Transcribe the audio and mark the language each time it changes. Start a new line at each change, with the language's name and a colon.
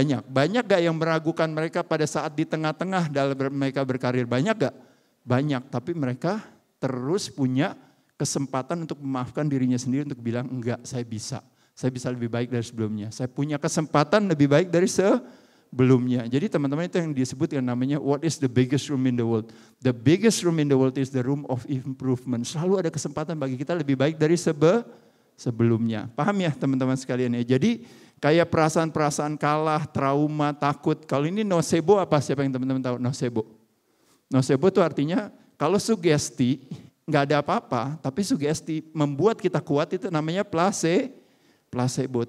Indonesian: Banyak gak yang meragukan mereka pada saat di tengah-tengah dalam mereka berkarir? Banyak gak? Banyak, tapi mereka terus punya kesempatan untuk memaafkan dirinya sendiri untuk bilang enggak, saya bisa lebih baik dari sebelumnya. Saya punya kesempatan lebih baik dari sebelumnya. Jadi teman-teman itu yang disebut yang namanya
English: what is the biggest room in the world? The biggest room in the world is the room of improvement.
Indonesian: Selalu ada kesempatan bagi kita lebih baik dari sebelumnya. Paham ya teman-teman sekalian ya? Jadi kayak perasaan-perasaan kalah, trauma, takut. Kalau ini nocebo apa? Siapa yang teman-teman tahu nocebo? Nocebo itu artinya kalau sugesti nggak ada apa-apa, tapi sugesti membuat kita kuat itu namanya placebo.